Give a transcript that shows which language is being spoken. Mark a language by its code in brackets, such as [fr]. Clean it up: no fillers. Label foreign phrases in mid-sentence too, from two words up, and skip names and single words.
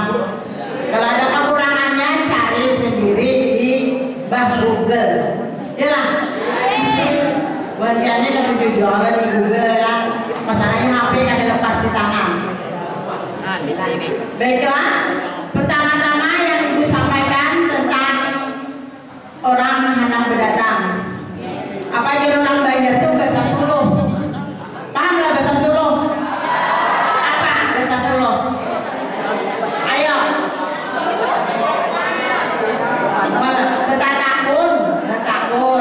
[id] Kalau ada kekurangannya cari sendiri di Google. Jelas. Buatnya kalau jualan di Google kan masalahnya HP kan lepas di tangan. Nah di sini. Baiklah. Pertama-tama yang ibu sampaikan tentang orang hendak berdatang. Apa jadi orang Banjar itu bahasa Solo? Paham lah bahasa Solo? Apa bahasa Solo? [bjn] Ayo. Betakun.